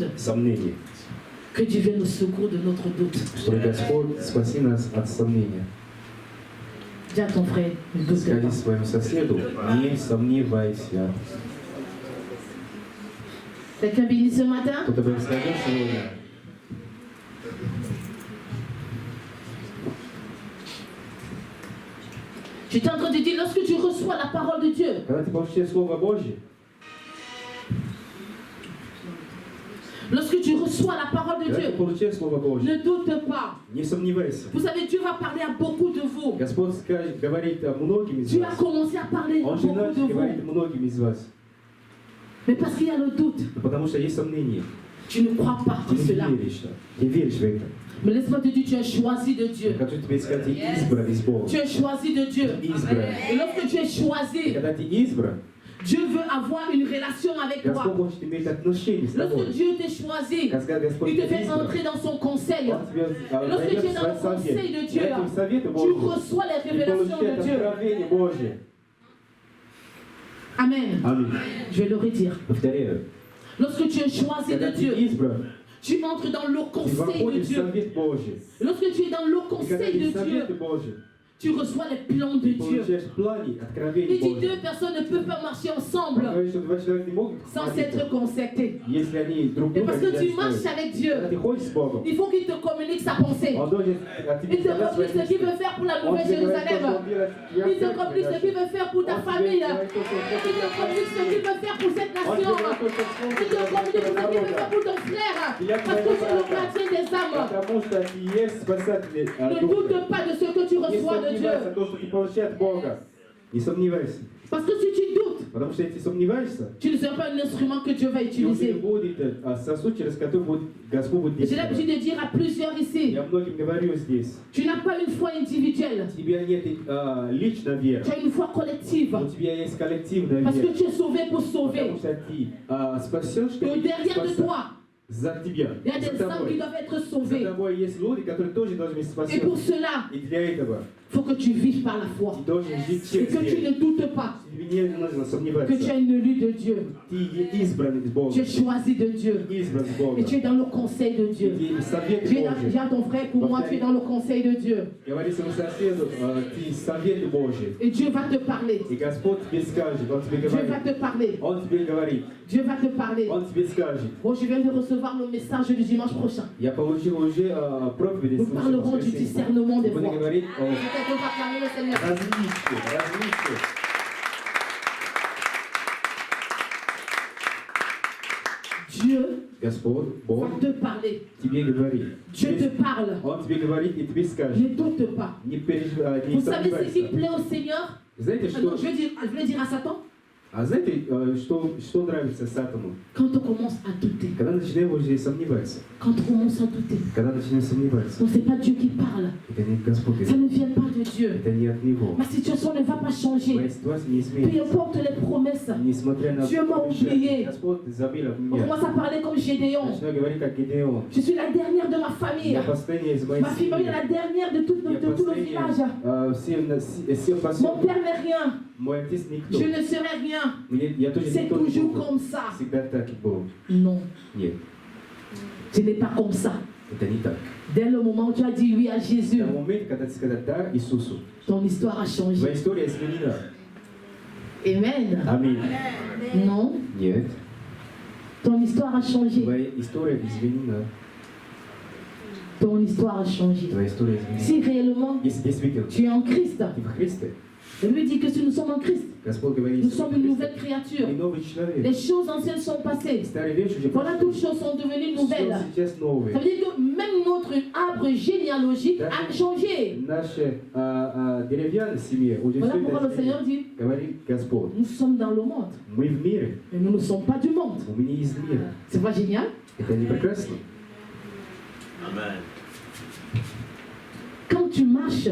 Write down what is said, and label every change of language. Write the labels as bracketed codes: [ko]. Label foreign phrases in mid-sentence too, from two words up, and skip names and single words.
[ru] Сомнения. [fr] que Dieu vienne au secours de notre doute. [ru] Чтобы Господь спаси нас от сомнения. [fr] Dis à ton frère, ne doute [ru] Скажи [fr] pas. [ru] своему соседу, не сомневайся. [fr] Quelqu'un béni ce matin? [ru] Кто-то бы сказал сегодня, [fr] J'étais en train de dire, lorsque tu reçois la parole de Dieu, [ru] когда ты получаешь Слово Божье, [fr] lorsque tu reçois la parole de [ru] когда ты [fr] Dieu, [ru] получаешь Слово Божье, [fr] ne doute pas. [ru] не сомневайся. [fr] Vous savez, Dieu va parler à beaucoup de vous. [ru] Господь говорит многим из [fr] Dieu a [ru] вас. [fr] commencé à parler à [ru] Он же [fr] beaucoup de [ru] начал [fr] vous. [ru] говорить многим из вас. [fr] Mais parce qu'il y a le doute, [ru] Потому что есть сомнения. [fr] tu ne crois pas [ru] Ты [fr] en [ru] не [fr] cela. [ru] веришь. Ты веришь в это. [fr] Mais laisse-moi te dire, tu es choisi de Dieu. [ru] Я хочу тебе сказать, ты избран из Бога. [fr] Tu es choisi de Dieu. [ru] Избран. [fr] Et lorsque tu es [ru] И [fr] choisi, [ru] когда ты избран, [fr] Dieu veut avoir une relation avec [ru] Господь [fr] toi. [ru] хочет иметь отношения с тобой. [fr] Lorsque Dieu t'a choisi, [ru] Когда Господь [fr] il te [ru] тебя [fr] fait [ru] избран, [fr] entrer dans son conseil. [ru] Он тебя [fr] Lorsque tu [ru] дает [fr] es dans le [ru] свой [fr] conseil [ru] совет. [fr] de [ru] В [fr] Dieu, [ru] этом совете [fr] tu [ru] Божьем [fr] reçois les [ru] ты [fr] révélations [ru] получаешь [fr] de Dieu. [ru] откровение Божье. [fr] Amen. [ru] Аминь. [fr] Je vais le redire. [ru] Повторяю. [fr] Lorsque tu es choisi [ru] Когда [fr] de [ru] ты [fr] Dieu, [ru] избран, [fr] tu entres dans le [ru] ты [fr] conseil de [ru] выходишь в [fr] Dieu. [ru] совет Божий. [fr] Lorsque tu es dans le [ru] И когда [fr] conseil [ru] ты [fr] de [ru] в совете [fr] Dieu, [ru] Божьем, [fr] tu reçois les plans de [ru] ты [fr] Dieu. [ru] получаешь планы, откровения [fr] Il dit [ru] Божьи. [fr] deux personnes ne peuvent pas marcher [ru] Он [fr] ensemble [ru] говорит, что два человека не могут [fr] sans [ru] ходить, [fr] s'être concertés. [ru] если они друг [fr] Et [ru] друга [fr] parce [ru] не [fr] que tu marches [ru] достоин. [fr] avec Dieu, [ru] Когда ты ходишь с Богом, [fr] il faut qu'il te communique sa pensée. [ru] Он должен от тебя [fr] Il te [ru] сказать [fr] communique [ru] свои [fr] ce qu'il [ru] мысли. [fr] veut faire pour la [ru] Он [fr] Nouvelle [ru] тебе говорит, [fr] Jérusalem. [ru] что он делает в твоей [fr] Il te [ru] церкви [fr] communique ce [ru] дальше. [fr] qu'il veut faire pour ta [ru] Он тебе [fr] famille. [ru] говорит то, что он [fr] Il [ru] хочет [fr] te [ru] для [fr] communique ce qu'il veut faire pour cette [ru] Он тебе [fr] nation. [ru] говорит то, что он [fr] Il [ru] хочет [fr] te [ru] для [fr] communique ce qu'il [ru] этого [fr] veut faire [ru] народа. [fr] pour ton frère. [ru] Я [fr] Parce que [ru] твоего [fr] c'est le [ru] брата. [fr] gardien des âmes. [ru] Потому что ты есть спасатель [fr] Ne [ru] духа. [fr] doute pas de ce que tu [ru] Не [fr] reçois de Dieu. [ru] сомневайся в том, что ты получаешь от Бога. Не сомневайся. [fr] Parce que si tu doutes, [ru] Потому что если сомневаешься, [fr] tu ne seras pas un instrument que Dieu va [ru] и у тебя [fr] utiliser. [ru] будет сосуд, через который Господь будет [fr] J'ai l'habitude [ru] действовать. [fr] de dire à plusieurs ici, [ru] Я многим говорю здесь. [fr] tu n'as pas une foi individuelle, [ru] У тебя нет личной веры. [fr] tu as une foi collective. [ru] У тебя есть коллективная [fr] Parce [ru] вера. [fr] que tu es sauvé pour sauver. [ru] Потому что ты спасешь, [fr] Et [ru] чтобы [fr] derrière de [ru] спасать. [fr] toi, [ru] за тебя. [fr] Il y a [ru] За [fr] des âmes qui [ru] тобой. [fr] doivent être [ru] За [fr] sauvées. [ru] тобой есть люди, которые тоже должны быть [fr] Et pour [ru] спасены. [fr] cela, [ru] И для этого [fr] il faut que tu vives par la foi. [ru] ты должен жить [fr] Et [ru] через [fr] que tu [ru] веру. [fr] ne doutes pas [ru] Тебе не нужно [fr] que tu es [ru] сомневаться. [fr] un élu de Dieu. [ru] Ты избранный [fr] Tu [ru] Богом. [fr] es choisi de Dieu. [ru] Избран [fr] Et [ru] Богом. [fr] tu es dans le conseil de Dieu. [ru] Ты совет [fr] Dis [ru] Божий. [fr] à ton frère, pour moi, tu es dans le conseil de Dieu. [ru] Говори своему соседу, ты совет Божий. [fr] Et Dieu va te parler. [ru] И Господь тебе скажет, Он тебе [fr] Dieu va [ru] говорит. [fr] te parler. [ru] Он тебе говорит. [fr] Dieu va te parler. [ru] Он тебе скажет. [fr] Bon, je viens de recevoir le message du dimanche prochain. [ru] Я получил уже проповедь. [fr] Nous parlerons du discernement des [ru] Будем [fr] voix. [ru] говорить о [fr] Peut-être on va acclamer le Seigneur. [ru] различии. [fr] Dieu [ru] Господь, [fr] va [ru] Бог [fr] te parler. [ru] тебе говорит. [fr] Dieu te parle. [ru] Он тебе говорит и тебе скажет. [fr] Ne doute pas. [ru] Не переживай, не [fr] Vous savez ce qui [ru] сомневайся. [fr] plaît au Seigneur? [ru] Знаете, [fr] Ah non, [ru] что, [fr] je voulais dire à Satan, [ru] знаете, что нравится Сатану? [fr] quand on commence à douter, [ru] Когда начинаем уже сомневаться. [fr] quand on commence à douter, [ru] Когда начинаем сомневаться. [fr] donc c'est pas Dieu qui parle, [ru] Это не Господь. [fr] ça ne vient pas de Dieu. [ru] Это не от Него. [fr] Ma situation ne va pas changer, [ru] Моя ситуация не [fr] peu [ru] изменится. [fr] importe les promesses. [ru] Несмотря на [fr] Dieu m'a oublié. [ru] обещания, Господь забил от [fr] On [ru] меня. [fr] commence à parler comme Gédéon. [ru] Начинаю говорить как Гидеон. [fr] Je suis la dernière de ma famille. [ru] Я последняя из моей [fr] Ma famille est la dernière de tout le village. [ru] Все [fr] Mon [ru] последние. [fr] père n'est rien. [ru] Мой отец никто. [fr] Je ne serai rien. [ru] Я тоже [fr] C'est [ru] никто не [fr] toujours [ru] буду. [fr] comme ça. [ru] Всегда так и было. [fr] Non, [ru] Нет, [fr] ce n'est pas comme ça. [ru] это не так. [fr] Dès le moment où tu as dit oui à Jésus, [ru] В том моменте, когда ты сказал «да» Иисусу, [fr] ton histoire a changé. [ru] твоя история изменена. [fr] Amen. [ru] Аминь. [fr] Non, [ru] Нет, [fr] ton histoire a changé. [ru] твоя история изменена. [fr] Ton histoire a changé. [ru] Твоя история изменена. [fr] Si réellement [ru] Если действительно [fr] tu es en Christ, [ru] ты в Христе, [fr] la Bible dit que si nous sommes en Christ, [ru] Господь говорит, [fr] nous [ru] что [fr] sommes [ru] ты [fr] une [ru] в [fr] nouvelle [ru] Христе, [fr] créature. [ru] ты новый человек. [fr] Les choses anciennes sont passées. [ru] Старые вещи уже [fr] Voilà, [ru] прошли. [fr] toutes choses sont devenues [ru] Все [fr] nouvelles. [ru] сейчас новые. [fr] Ça veut dire que même notre arbre généalogique a changé. [ru] Наши деревянные семьи уже [fr] Voilà [ru] все [fr] pourquoi le [ru] это [fr] Seigneur [ru] изменилось. [fr] dit, [ru] Говорит Господь. [fr] nous sommes dans le monde, [ru] Мы в мире, [fr] mais nous ne sommes pas du monde. [ru] мы не из мира. [fr] C'est pas génial? [ru] Это не прекрасно? [fr] Quand tu marches,